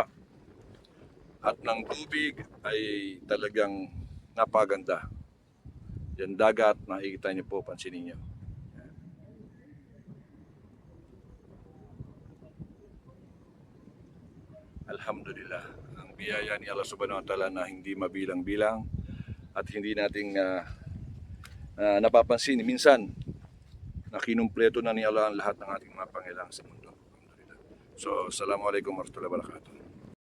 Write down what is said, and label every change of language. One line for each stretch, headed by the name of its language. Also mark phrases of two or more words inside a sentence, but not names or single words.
Filipino: At ng tubig ay talagang napaganda. Yan dagat, makikita niyo po, pansinin niyo. Alhamdulillah, ang biyaya ni Allah
Arabic: سبحانه وتعالى
Filipino: na hindi mabilang-bilang at hindi nating napapansin. Minsan, na kinumpleto na ni Allah ang lahat ng ating mga pangailangan sa mundo. Alhamdulillah.
Arabic: So, السلام عليكم ورحمة الله وبركاته.